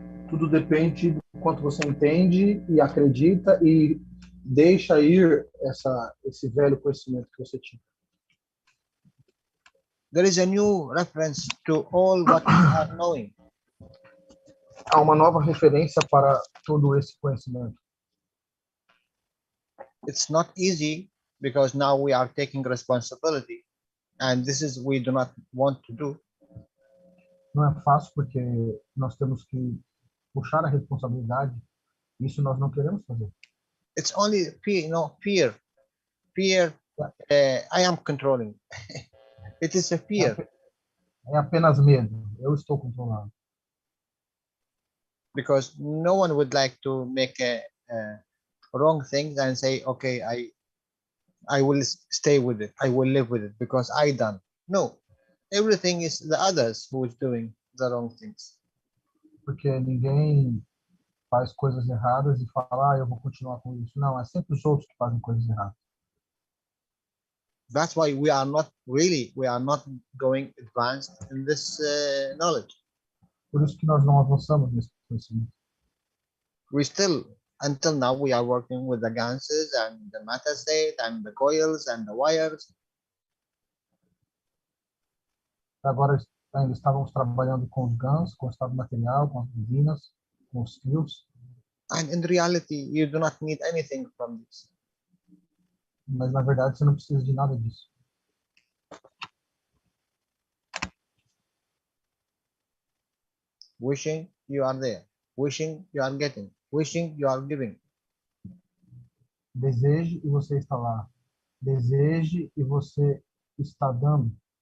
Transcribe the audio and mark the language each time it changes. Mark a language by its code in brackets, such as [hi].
[pt] Tudo depende do quanto você entende e acredita e deixa ir esse velho conhecimento que você tinha. [en] There is a new reference to all what you are knowing. [pt] Há uma nova referência para todo esse conhecimento. [en] It's not easy because now we are taking responsibility, and this is we do not want to do. [pt] Não é fácil porque nós temos que puxar a responsabilidade. Isso nós não queremos fazer. [en] It's only fear, fear. I am controlling. It is a fear. [pt] É apenas medo. Eu estou controlando. [en] Because no one would like to make a wrong thing and say, okay, I will stay with it. I will live with it because I done. No, everything is the others who is doing the wrong things. [pt] Porque ninguém faz coisas erradas e fala, eu vou continuar com isso. Não, é sempre os outros que fazem coisas erradas. [en] That's why we are not going advanced in this knowledge. [pt] Por isso que nós não avançamos nesse conhecimento. [en] We still, until now, we are working with the ganses and the matter state and the coils and the wires. [pt] Agora ainda estávamos trabalhando com os GANs, com o estado material, com as bobinas, com os fios. [en] And in reality, you do not need anything from this. [pt] Mas na verdade você não precisa de nada disso. [en] Wishing you are there, wishing you are getting, wishing you are giving. [pt] Deseje e você está lá. Deseje e você está dando.